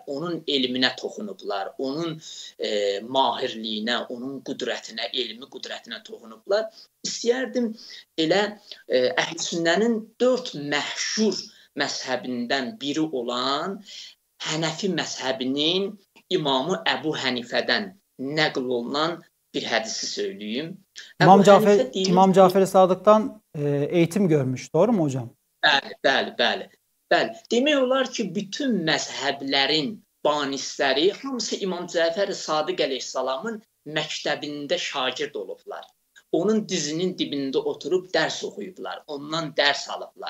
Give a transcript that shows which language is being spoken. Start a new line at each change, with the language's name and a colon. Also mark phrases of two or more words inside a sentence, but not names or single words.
Azerbaijani: Onun elminə toxunublar, onun mahirliyinə, onun qüdrətinə, elmi qüdrətinə toxunublar. İstəyərdim elə əhl-i sünnənin 4 məşhur məzhəbindən biri olan Hənəfi məzhəbinin İmamı Əbu Hənifədən nəql olunan bir hədisi söyleyeyim.
Turkish: İmam Cafer-i Sadık'tan eğitim görmüş, doğru mu hocam?
Azerbaijani: Bəli. Demək olar ki, bütün məzhəblərin banisləri hamısı İmam Cəfər-i Sadiq əleyhissalamın məktəbində şagird olublar. Onun dizinin dibində oturub dərs oxuyublar, ondan dərs alıblar.